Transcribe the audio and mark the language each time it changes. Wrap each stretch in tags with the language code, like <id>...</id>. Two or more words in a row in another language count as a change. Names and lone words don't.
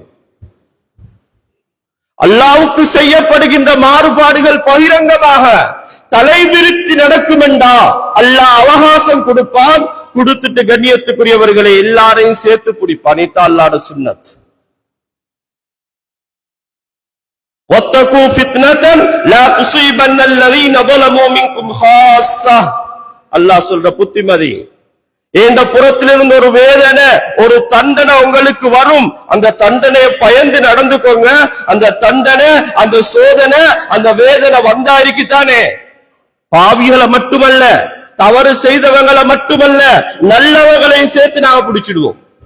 <ta>அல்லாஹ்வுக்கு செய்யப்படுகின்ற மாறுபாடுகள் பகிரங்கமாக தலை விரித்து நடக்கும் என்றா அல்லாஹ் அவகாசம் கொடுப்பான். கொடுத்துட்டு கண்ணியத்துக்குரியவர்களை எல்லாரையும் சேர்த்து பிடிப்பான். இதான் அல்லாஹ்வுடைய சுன்னத்.</ta> <ar>واتقوا فتنة لا تصيبن الذين ظلموا منكم خاصة.</ar> <ta>அல்லாஹ் சொல்ற புத்திமதி, இந்த புறத்திலிருந்து ஒரு வேதனை, ஒரு தண்டனை உங்களுக்கு வரும். அந்த தண்டனையை பயந்து நடந்துக்கோங்க. அந்த தண்டனை, அந்த சோதனை, அந்த வேதனை வந்தா இருக்குதானே, பாவிகளை மட்டுமல்ல, தவறு செய்தவங்களை மட்டுமல்ல, நல்லவங்களையும் சேர்த்து நாங்க பிடிச்சிடுவோம்.</ta>